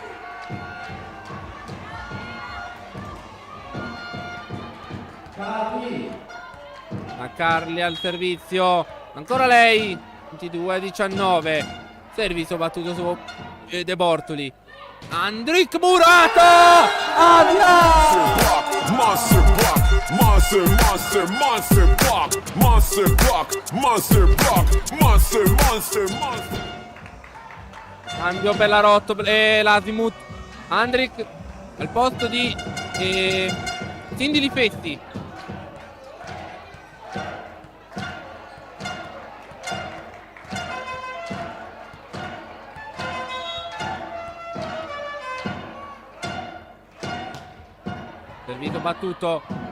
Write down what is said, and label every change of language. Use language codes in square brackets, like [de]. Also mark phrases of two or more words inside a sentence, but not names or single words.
[it] A Carli al servizio. Ancora lei. 22-19. Servizio battuto su De Bortoli. Andric Murato. [en] Monster block, monster, monster, monster block, monster block, monster block, monster, monster, monster. [it] Cambio per la Rotto e l'Asimut. Andric al posto di Cindy Lifetti. Servito battuto.